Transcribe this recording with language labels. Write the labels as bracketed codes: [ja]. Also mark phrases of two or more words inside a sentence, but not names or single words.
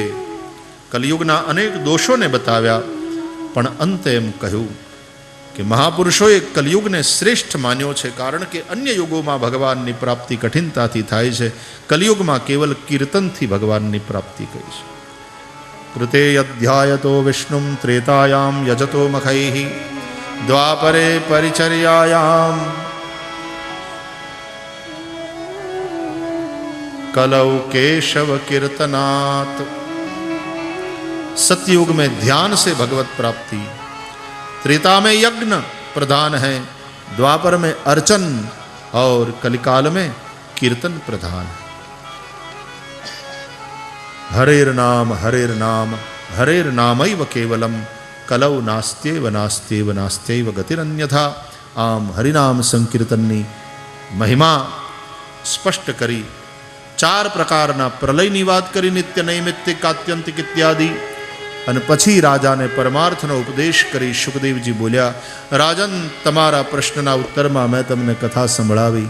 [gu] કલિયુગના અનેક દોષોને બતાવ્યા, પણ અંતે એમ કહ્યું કે મહાપુરુષોએ કલિયુગને શ્રેષ્ઠ માન્યો છે, કારણ કે અન્ય યુગોમાં ભગવાનની પ્રાપ્તિ કઠિનતાથી થાય છે, કલિયુગમાં કેવલ કીર્તનથી ભગવાનની પ્રાપ્તિ કરી છે. [sa] કૃતે અધ્યાયતો વિષ્ણુમ ત્રેતાયામ યજતો મખૈઃ દ્વાપરે પરિચર્યાયામ कलौ केशव कीर्तनात्. [hi] सतयुग में ध्यान से भगवत प्राप्ति, त्रेता में यज्ञ प्रधान है, द्वापर में अर्चन और कलिकाल में कीर्तन प्रधान है. [sa] हरेर नाम हरेर नामैव केवलम कलौ नास्त्येव नास्त्येव नास्त्यैव गतिरन्यथा. [gu] આમ હરિનામ સંકીર્તનની મહિમા સ્પષ્ટ કરી. ચાર પ્રકારના પ્રલયની વાત કરી, નિત્ય નૈમિત્તિક આત્યંતિક ઇત્યાદિ. અને પછી રાજાને પરમાર્થનો ઉપદેશ કરી સુખદેવજી બોલ્યા, રાજન, તમારા પ્રશ્નના ઉત્તરમાં મેં તમને કથા સંભળાવી.